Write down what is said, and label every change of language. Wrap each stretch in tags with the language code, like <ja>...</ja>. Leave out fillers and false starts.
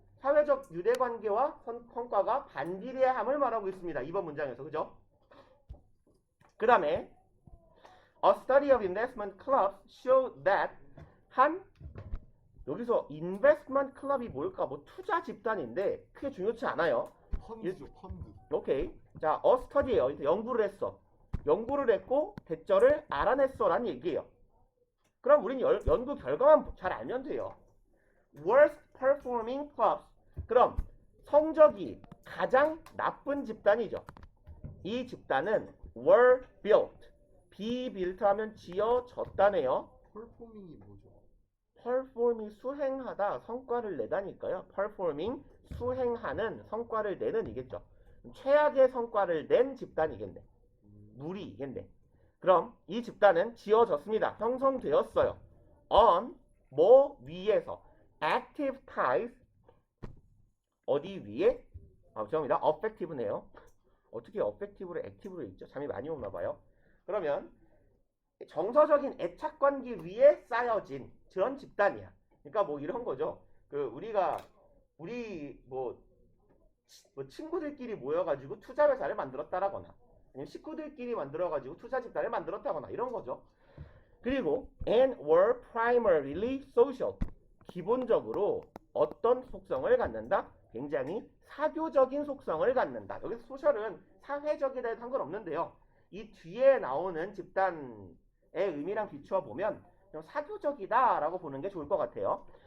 <ko>사회적 유대관계와 성과가 반비례함을 말하고 있습니다. 이번 문장에서. 그죠?</ko> <en>그 다음에 A study of investment clubs showed that</en> <ko>여기서 인베스트먼트 클럽이 뭘까? 뭐 투자 집단인데 크게 중요치 않아요. 펀드죠, 펀드. 오케이. 자, 스터디예요. 연구를 했어. 연구를 했고 대절을 알아냈어라는 얘기예요. 그럼 우린 연구 결과만 잘 알면 돼요.</ko> <en>Worst performing clubs.</en> <ko>그럼 성적이 가장 나쁜 집단이죠. 이 집단은</ko> <en>were built. be built</en> <ko>하면 지어졌다네요. 펄포밍이 뭐죠? perform이 수행하다, 성과를 내다니까요. performing 수행하는, 성과를 내는 이겠죠. 최악의 성과를 낸 집단이겠네. 무리이겠네. 그럼 이 집단은 지어졌습니다. 형성되었어요. on 뭐 위에서</ko> <en>active ties</en> <ko>어디 위에? 죄송합니다. effective네요. 어떻게 effective를 active로 읽죠? 잠이 많이 오나 봐요. 그러면 정서적인 애착관계 위에 쌓여진 그런 집단이야. 그러니까 뭐 이런 거죠. 우리 뭐 친구들끼리 모여가지고 투자 회사를 만들었다라거나 아니면 식구들끼리 만들어가지고 투자 집단을 만들었다거나 이런 거죠.</ko> <en>그리고 and were primarily social.</en> <ko>기본적으로 어떤 속성을 갖는다? 굉장히 사교적인 속성을 갖는다. 여기서 소셜은 사회적이다 해도 상관없는데요. 이 뒤에 나오는 집단의 의미랑 비추어 보면 좀 사교적이다라고 보는 게 좋을 것 같아요.</ko>